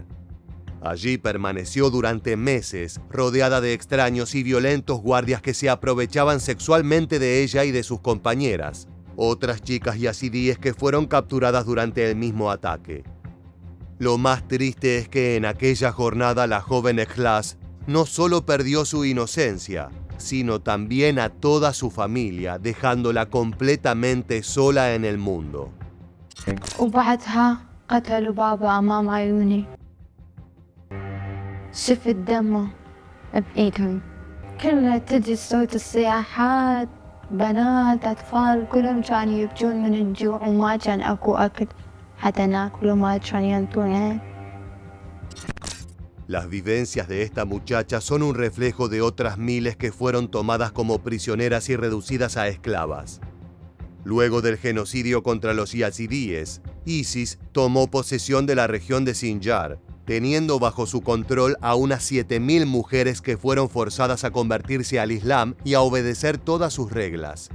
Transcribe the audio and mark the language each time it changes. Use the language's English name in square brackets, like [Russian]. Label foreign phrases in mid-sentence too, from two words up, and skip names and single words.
[Spanish] Allí permaneció durante meses, rodeada de extraños y violentos guardias que se aprovechaban sexualmente de ella y de sus compañeras, otras chicas yazidíes que fueron capturadas durante el mismo ataque. Lo más triste es que en aquella jornada la joven Ikhlas no solo perdió su inocencia, sino también a toda su familia, dejándola completamente sola en el mundo. [Arabic] وبعدها قتلوا بابا أمام عيوني. شفت دمه بإيدهم. كلها تجي صوت الصياحات، بنات أطفال كلهم كانوا يبكون من الجوع وما كان أكو أكل حتى ناكل وما كان ينطون. [Spanish] Las vivencias de esta muchacha son un reflejo de otras miles que fueron tomadas como prisioneras y reducidas a esclavas. Luego del genocidio contra los yazidíes, ISIS tomó posesión de la región de Sinjar, teniendo bajo su control a unas 7.000 mujeres que fueron forzadas a convertirse al Islam y a obedecer todas sus reglas.